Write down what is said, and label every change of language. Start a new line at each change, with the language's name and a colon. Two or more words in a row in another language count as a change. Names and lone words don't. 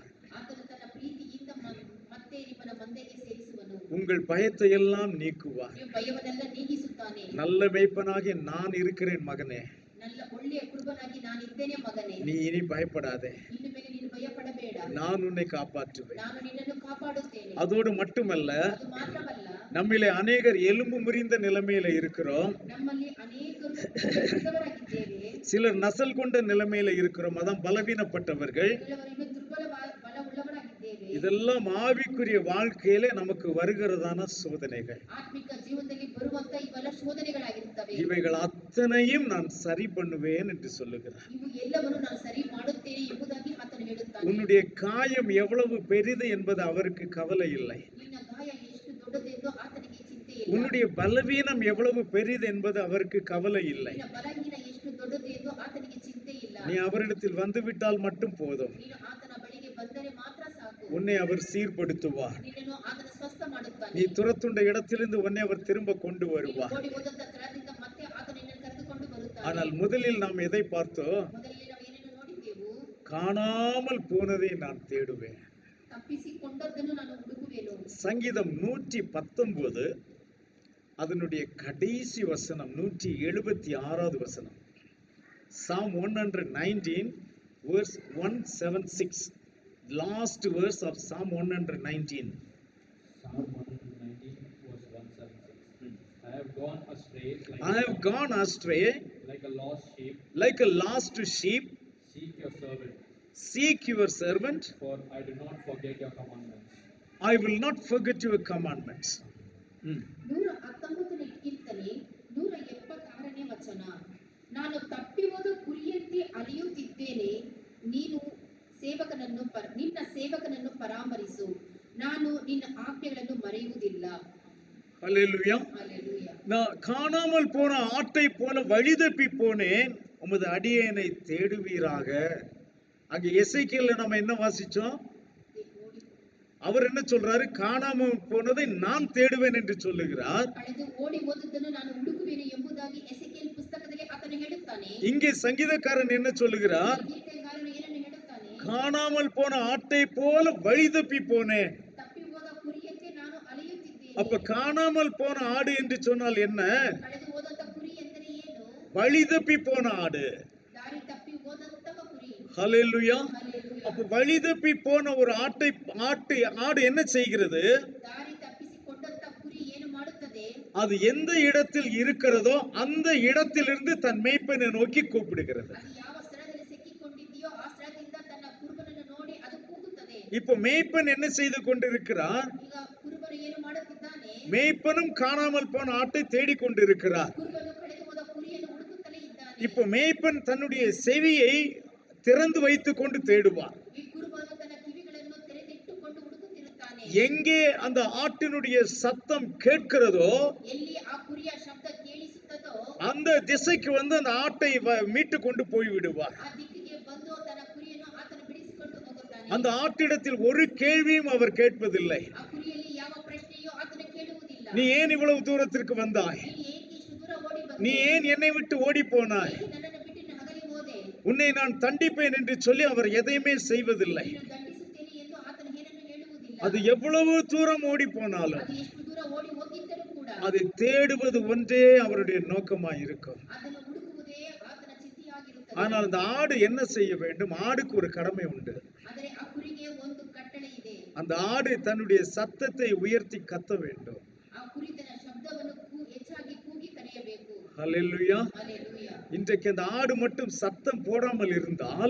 Kannada: ಆತನು ತನ್ನ ಪ್ರೀತಿಯಿಂದ ಮತ್ತೆ ನಿಮ್ಮನ್ನ ಮಂದೆಗೆ ಸೇರಿಸುವನು.
Tamil: உங்கள் பயத்தை எல்லாம் நீக்குவார்.
Kannada: ನೀವು ಭಯವನ್ನೆಲ್ಲ ನೀಗಿಸುತ್ತಾನೆ.
Tamil: நல்ல மேய்ப்பனாகிய நான் இருக்கிறேன் மகனே,
Kannada: நல்ல ಒಳ್ಳೆಯ ಕುರುಬನಾಗಿ ನಾನಿದ್ದೇನೆ ಮಗನೇ,
Tamil: நீ இனி பயப்படாதே,
Kannada: ಇನ್ನು ಮೇಲೆ ನೀನು ಭಯಪಡಬೇಡ,
Tamil: நான் உன்னை காப்பாற்றுவேன்.
Kannada: ನಾನು ನಿನ್ನನ್ನು ಕಾಪಾಡುತ್ತೇನೆ.
Tamil: அதோடு மட்டுமல்ல,
Kannada: ಅದು ಮಾತ್ರವಲ್ಲ,
Tamil: நம்மிலே அநேகர் எலும்பு முறிந்த நிலைமையில இருக்கிறோம்,
Kannada: ನಮ್ಮಲ್ಲಿ ಅನೇಕರು ದುರ್ಬಲರಾಗಿದ್ದೇವೆ,
Tamil: சிலர் நசல் கொண்ட நிலைமையில இருக்கிறோம், அதான் பலவீனப்பட்டவர்கள்.
Kannada: ಕೆಲವರು ಇನ್ನೂ ಬಲವುಳ್ಳವರಾಗಿದ್ದೇವೆ.
Tamil: இதெல்லாம் ஆவிக்குரிய வாழ்க்கையிலே நமக்கு வருகிறதான சோதனைகள்.
Kannada: ಆತ್ಮಿಕ ಜೀವನದಲ್ಲಿ ಬರುವಂತ ಇವೆಲ್ಲ ಶೋಧನೆಗಳಾಗಿರುತ್ತವೆ.
Tamil: இவைகள் அத்தனையும் நான் சரி பண்ணுவேன் என்று சொல்லுகிறார்.
Kannada: ಇವು ಎಲ್ಲವನ್ನು ನಾನು ಸರಿ ಮಾಡುತ್ತೇನೆ ಎಂಬುದಾಗಿ ಆತನು ಹೇಳುತ್ತಾನೆ.
Tamil: உன்னுடைய காயம் எவ்வளவு பெரிது என்பது அவருக்கு கவலை இல்லை.
Kannada: ನಿನ್ನ ಗಾಯ ಎಷ್ಟು ದೊಡ್ಡದೆಂದು ಆತನಿಗೆ ಚಿಂತೆ ಇಲ್ಲ.
Tamil: உன்னுடைய பலவீனம் எவ்வளவு பெரிது என்பது அவருக்கு கவலை இல்லை.
Kannada: ನಿನ್ನ ಬಲಹೀನ ಎಷ್ಟು ದೊಡ್ಡದು ಎಂದು ಆತನಿಗೆ ಚಿಂತೆ ಇಲ್ಲ.
Tamil: நீ அவரிடத்தில் வந்துவிட்டால் மட்டும் போதும்,
Kannada: ನೀನು ಆತನ ಬಳಿಗೆ ಬಂದರೆ ಮಾತ್ರ ಸಾಕು.
Tamil: உன்னை அவர் சீர்படுத்துவார்.
Kannada: ನಿನ್ನನ್ನು ಆತನ ಸ್ವಸ್ಥ ಮಾಡುತ್ತಾನೆ.
Tamil: நீ துரத்துண்ட இடத்திலிருந்து உன்னை அவர் திரும்ப கொண்டு
Kannada: ನೀನು
Tamil: வருவார்.
Kannada: ಓಡಿ ಹೋದಂತ ಸ್ಥಳದಿಂದ ಮತ್ತೆ ಆತ ನಿನ್ನನ್ನು ಕರೆದುಕೊಂಡು ಬರುತ್ತಾನೆ.
Tamil: ஆனால் முதலில் நாம் எதை பார்த்தோம்?
Kannada: ಮೊದಲೇ ನಾವು ಏನೇನು ನೋಡಿದ್ದೆವು?
Tamil: காணாமல் போனதை நான் தேடுவேன்.
Kannada: ತಪ್ಪಿಸಿಕೊಂಡದ್ದನ್ನು ನಾನು ಹುಡುಕುವೆನು.
Tamil: சங்கீதம் 119 அதனுடைய கடைசி வசனம் 176வது வசனம்.
English: Psalm 119 verse 176, last verse of Psalm 119. Psalm 119 verse 176. I have gone astray I have gone astray like a lost sheep. like a lost sheep. Seek your servant, Seek your servant. for I do not forget your commandments. I will not forget your commandments.
Kannada: 119ನೇ ಕೀರ್ತನೆ 176ನೇ ವಚನ. ನಾನು ತಪ್ಪಿ ಹೋದ ಕುರಿಯಂತೆ ಅಲೆಯುತ್ತಿದ್ದೇನೆ, ನಿನ್ನ ಸೇವಕನನ್ನು ಪರಾಮರಿಸು, ನಾನು ನಿನ್ನ ಆಜ್ಞೆಗಳನ್ನು ಮರೆಯುವುದಿಲ್ಲ. Hallelujah. ಹಲ್ಲೆಲೂಯಾ.
Tamil: நான் காணாமல் போன ஆட்டை போல வழி தப்பி போனேன், உமது அடியேனை தேடுவீராக. அங்க எசேக்கியேல்ல நம்ம என்ன வாசிச்சோம்? அவர் என்ன சொல்றாரு? காணாமல் போனதை நான் தேடுவேன் என்று சொல்லுகிறார்.
Kannada: ಕಳೆದು ಓಡಿ ಹೋದದ್ದನ್ನು ನಾನು ಹುಡುಕುವೆನು ಎಂಬುದಾಗಿ ಎಸೆಕಿಯೇಲ್ ಪುಸ್ತಕದಲ್ಲಿ ಆತನು ಹೇಳುತ್ತಾನೆ.
Tamil: இங்கே சங்கீதக்காரன் என்ன சொல்லுகிறார்?
Kannada: ಗೀತೆಗಾರನು ಏನನ್ನು ಹೇಳುತ್ತಾನೆ?
Tamil: காணாமல் போன ஆட்டை போல வழி தப்பி போனேன்.
Kannada: ತಪ್ಪಿ ಹೋದ ಕುರಿಯಂತೆ ನಾನು ಅಲೆಯುತ್ತಿದ್ದೇನೆ.
Tamil: அப்ப காணாமல் போன ஆடு என்று சொன்னால் என்ன?
Kannada: ಕಳೆದು ಹೋದಂತ ಕುರಿ ಎಂದರೆ ಏನು?
Tamil: வழி தப்பி போன ஆடு.
Kannada: ದಾರಿ ತಪ್ಪಿ ಹೋದಂತಹ ಕುರಿ.
Tamil: ஹல்லேலூயா.
Kannada: ಹಲ್ಲೆಲೂಯಾ.
Tamil: அப்ப வழி தப்பி போன ஒரு ஆடு என்ன செய்கிறது?
Kannada: ದಾರಿ ತಪ್ಪಿಸಿಕೊಂಡಂತ ಕುರಿ ಏನು ಮಾಡುತ್ತದೆ?
Tamil: அது எந்த இடத்தில் இருக்கிறதோ அந்த இடத்திலிருந்து தன் மேய்ப்பனை நோக்கி கூப்பிடுகிறது.
Kannada: ಅದು ಯಾವ ಸ್ಥಳದಲ್ಲಿ ಸಿಕ್ಕಿಕೊಂಡಿದೆಯೋ ಆ ಸ್ಥಳದಿಂದ ತನ್ನ ಕುರುಬನನ್ನು ನೋಡಿ ಅದು ಕೂಗುತ್ತದೆ.
Tamil: இப்போ மேய்ப்பன் என்ன செய்து கொண்டிருக்கிறார்?
Kannada: ಈಗ ಕುರುಬನು ಏನು ಮಾಡುತ್ತಿದ್ದಾನೆ?
Tamil: மேய்ப்பனும் காணாமல் போன ஆட்டை தேடிக் கொண்டிருக்கிறார்.
Kannada: ಕುರುಬನು ಕಳೆದು ಹೋದ ಕುರಿಯನ್ನು ಹುಡುಕುತ್ತಲೇ ಇದ್ದಾನೆ.
Tamil: இப்போ மேய்ப்பன் தன்னுடைய செவியை திறந்து வைத்துக் கொண்டு தேடுவார்.
Kannada: ಈ ಕುರುಬನು ತನ್ನ ಕಿವಿಗಳನ್ನು ತೆರೆದಿಟ್ಟುಕೊಂಡು ಹುಡುಕುತ್ತಿರುತ್ತಾನೆ.
Tamil: எங்கே அந்த ஆட்டினுடைய சத்தம் கேட்கிறதோ
Kannada: ಎಲ್ಲಿ ಆ ಕುರಿಯ ಶಬ್ದ ಕೇಳಿಸುತ್ತದೋ
Tamil: அந்த திசைக்கு வந்து அந்த ஆட்டை மீட்டு கொண்டு போய் விடுவார்.
Kannada: ಆ ದಿಕ್ಕಿಗೆ ಬಂದು ತನ್ನ ಕುರಿಯನ್ನು ಆತನು ಬಿಡಿಸಿಕೊಂಡು ಹೋಗುತ್ತಾನೆ.
Tamil: அந்த ஆட்டிடத்தில் ஒரு கேள்வியும் அவர் கேட்பதில்லை.
Kannada: ಆ ಕುರಿಯಲ್ಲಿ ಯಾವ ಪ್ರಶ್ನೆಯೂ ಆತನು ಕೇಳುವುದಿಲ್ಲ.
Tamil: நீ ஏன் இவ்வளவு தூரத்திற்கு வந்தாய்?
Kannada: ನೀನು ಏಕೆ ಇಷ್ಟು ದೂರ ಓಡಿ
Tamil: நீ
Kannada: ಬಂದೆ?
Tamil: ஏன் என்னை விட்டு ஓடி போனாய்?
Kannada: ಏಕೆ ನನ್ನನ್ನು ಬಿಟ್ಟು ನೀನು ಹಗಲಿ ಹೋದೆ?
Tamil: உன்னை நான் தண்டிப்பேன் என்று சொல்லி அவர் எதையுமே செய்வதில்லை.
Kannada: ನೀನು ದಂಡಿಸುತ್ತೇನೆ ಎಂದು ಆತನು ಏನನ್ನು ಹೇಳುವುದಿಲ್ಲ.
Tamil: அது எவ்வளவு தூரம் ஓடி போனாலும்
Kannada: ಅದು ಎಷ್ಟು ದೂರ ಓಡಿ ಹೋಗಿದ್ದರೂ ಕೂಡ
Tamil: அதை தேடுவது ஒன்றே அவருடைய நோக்கமாய் இருக்கும்.
Kannada: ಅದನ್ನು ಹುಡುಕುವುದೇ ಆತನ ಚಿಂತೆಯಾಗಿರುತ್ತದೆ.
Tamil: ஆனால் அந்த ஆடு என்ன செய்ய வேண்டும்? ஆடுக்கு ஒரு கடமை உண்டு.
Kannada: ಆದರೆ ಆ ಕುರಿಗೆ ಒಂದು ಕಟ್ಟಳೆ ಇದೆ.
Tamil: அந்த ஆடு தன்னுடைய சத்தத்தை உயர்த்தி கத்த வேண்டும்.
Kannada: ಆ ಕುರಿ ತನ್ನ ಶಬ್ದವನ್ನು ಹೆಚ್ಚಾಗಿ ಕೂಗಿ ಕರೆಯಬೇಕು.
Tamil: ஹல்லேலூயா.
Kannada: ಹಲ್ಲೆಲೂಯಾ.
Tamil: இன்றைக்கு அந்த ஆடு மட்டும் சத்தம் போடாமல் இருந்தால்